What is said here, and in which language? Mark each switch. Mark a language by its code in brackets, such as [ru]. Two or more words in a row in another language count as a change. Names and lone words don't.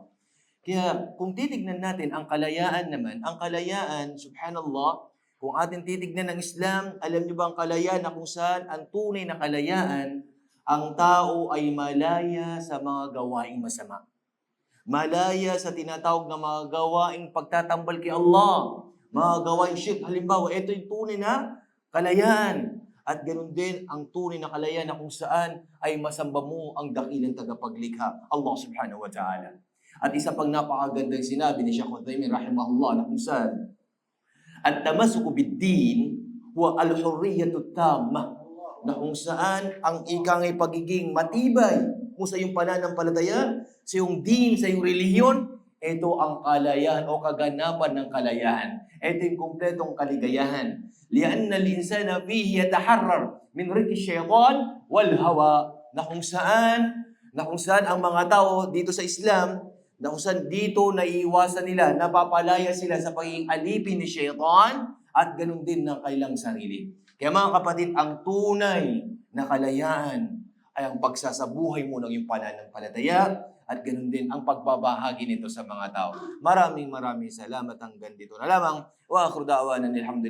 [tl] Kaya kung titignan natin ang kalayaan naman, ang kalayaan, subhanallah, kung atin titignan ng Islam, alam niyo ba ang kalayaan na kung saan ang tunay na kalayaan, ang tao ay malaya sa mga gawaing masama. Malaya sa tinatawag na mga gawaing pagtatambal kay Allah. Mga gawaing shirk. Halimbawa, ito yung tunay na kalayaan. At ganoon din ang tunay na kalayaan na kung saan ay masamba mo ang dakilang tagapaglikha, [ar] الله سبحانه وتعالى. [tl] At isa pang napakagandang sinabi ni Shaykh Uthaymin rahimahullah na kung saan [ar] التمسك بالدين هو الحرية التامة, [tl] na kung saan ang ikang ay pagiging matibay mo sa iyong pananampalataya, sa iyong din, sa iyong relihiyon, ito ang kalayaan o kaganapan ng kalayaan. Ito yung kumpletong kaligayahan. [ar] لأن الإنسان فيه يتحرر من رك الشيطان والهوى, [tl] na kung saan ang mga tao dito sa Islam, na kung saan dito naiiwasan nila, napapalaya sila sa pagiging alipin ni Shaytan at ganun din ng kailang sarili. Kaya mga kapatid, ang tunay na kalayaan ay ang pagsasabuhay mo ng iyong pananampalataya at ganun din ang pagbabahagi nito sa mga tao. Maraming salamat hanggang dito na lamang. [ar] وآخر دعوانا الحمد لله.